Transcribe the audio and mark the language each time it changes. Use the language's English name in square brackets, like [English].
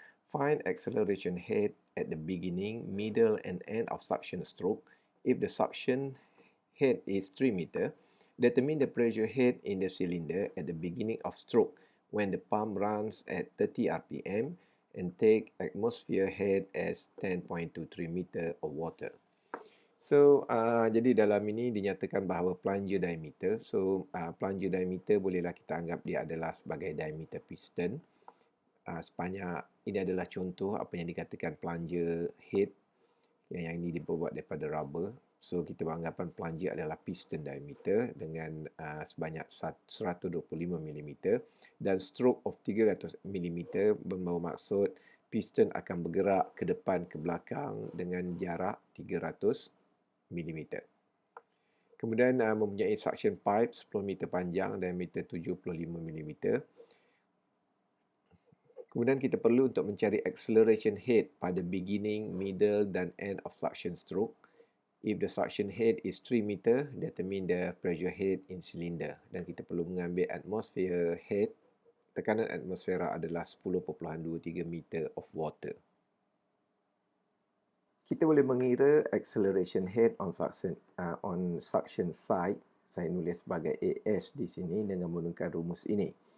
[English] Find acceleration head at the beginning, middle and end of suction stroke. If the suction head is 3 meter, determine the pressure head in the cylinder at the beginning of stroke when the pump runs at 30 rpm and take atmosphere head as 10.23 meter of water. [Malay] So, jadi dalam ini dinyatakan bahawa plunger diameter. So, plunger diameter bolehlah kita anggap dia adalah sebagai diameter piston. Sebanyak ini adalah contoh apa yang dikatakan plunger head yang ini dibuat daripada rubber. So, kita beranggapan plunger adalah piston diameter dengan sebanyak 125 mm dan stroke of 300 mm bermaksud piston akan bergerak ke depan ke belakang dengan jarak 300 mm. Kemudian mempunyai suction pipe 10 meter panjang, diameter 75 mm. Kemudian kita perlu untuk mencari acceleration head pada beginning, middle dan end of suction stroke. [English] If the suction head is 3 meter, determine the pressure head in cylinder. [Malay] Dan kita perlu mengambil atmosphere head. Tekanan atmosfera adalah 10.23 meter of water. Kita boleh mengira acceleration head on suction side. Saya nulis sebagai AS di sini dengan menggunakan rumus ini.